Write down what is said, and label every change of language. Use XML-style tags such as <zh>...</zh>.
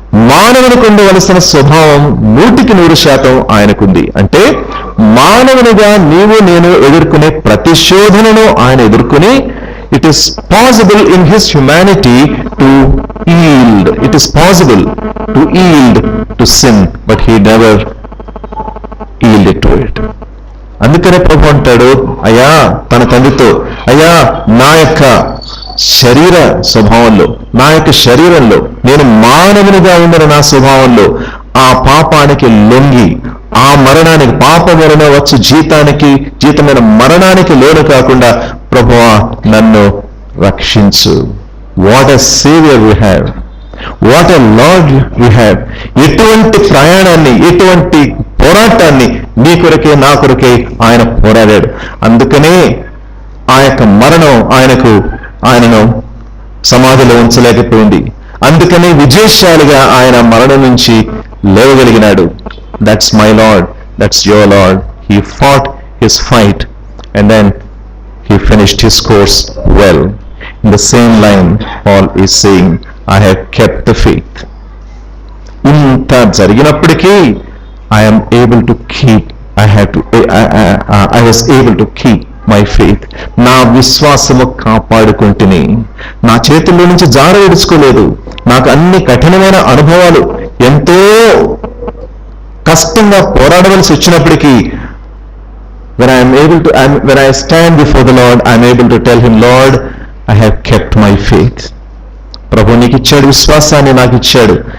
<te>మానవునికి ఉండవలసిన స్వభావం 100% ఆయనకుంది. అంటే మానవునిగా నీవు నేను ఎదుర్కొనే ప్రతి శోధనను ఆయన ఎదుర్కొని,</te> <en>it is possible in his humanity to yield. It is possible to yield to sin, but he never yielded to it.</en> <te>అందుకనే ప్రభు అంటాడు, అయ్యా తన తండ్రితో, అయ్యా నా యొక్క శరీర స్వభావంలో, నా యొక్క శరీరంలో, నేను మానవునిగా ఉన్న నా స్వభావంలో ఆ పాపానికి లొంగి, ఆ మరణానికి, పాప వలన వచ్చు జీతమైన మరణానికి లోను కాకుండా, ప్రభువా నన్ను రక్షించు.</te> <en>What a saviour we have, what a lord we have.</en> <te>ఎటువంటి ప్రయాణాన్ని, ఎటువంటి పోరాటాన్ని నీ కొరకే నా కొరకే ఆయన పోరాడాడు. అందుకనే ఆ యొక్క మరణం ఆయనను సమాధిలో ఉంచలేకపోయింది. అందుకనే విజయశాలిగా ఆయన మరణం నుంచి లేవగలిగినాడు.</te> <en>That's my lord, that's your lord. He fought his fight and then he finished his course well. In the same line, Paul is saying, I have kept the faith.</en> <te>ఇంత జరిగినప్పటికీ</te> <en>I am able to keep, I was able to keep my faith.</en> <te>నా విశ్వాసము కాపాడుకుంటుని, నా చేతుల్లో నుంచి జార విడుచుకోలేదు. నాకు అన్ని కఠినమైన అనుభవాలు, ఎంతో కష్టంగా పోరాడవలసి వచ్చినప్పటికీ,</te> <en>when I stand before the Lord, I am able to tell him, Lord, I have kept my faith.</en> <te>ప్రభు నీకు ఇచ్చాడు, విశ్వాసాన్ని నాకు ఇచ్చాడు.</te>